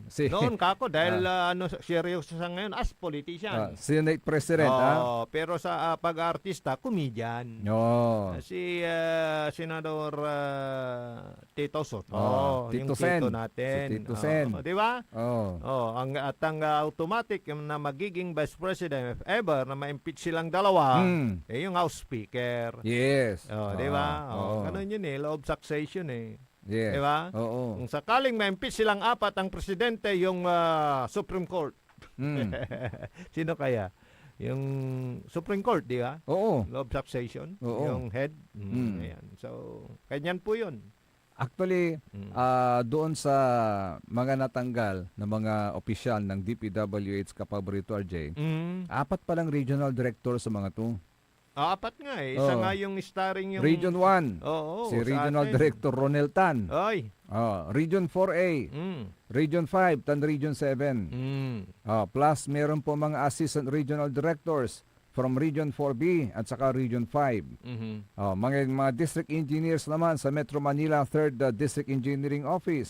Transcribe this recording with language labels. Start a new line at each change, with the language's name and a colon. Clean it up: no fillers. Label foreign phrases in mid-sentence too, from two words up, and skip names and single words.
Filipino: Noon kako dahil seryoso sa ngayon
English: as politician. Senate President.
Filipino: Pero sa pag-artista, comedian. Si Senador Tito Soto. Tito yung Sen. tito natin. Si Tito Sen. Di ba? Ang automatic na magiging Vice President, if ever na ma-impeach silang dalawa, yung House Speaker.
English: Yes.
Filipino: Di ba? Ganun yun
English: law of succession Yes.
Filipino: Di ba? Kung sakaling ma-impeach silang apat, ang presidente, yung Supreme Court. Sino kaya? Yung Supreme Court, di ba?
English: Law of succession. Yung head. Ayan.
Filipino: So, kanyan po yun. Actually, doon sa mga natanggal na mga opisyal ng DPWH kapaborito RJ, apat palang regional director sa mga to. Apat nga Isa nga yung starring yung... Region 1, si Regional Director Ronel Tan. Region 4A, Region 5, Tan Region 7. Plus, meron po mga Assistant Regional Directors from Region 4B at saka Region 5. Mga district engineers naman sa Metro Manila 3rd District Engineering Office.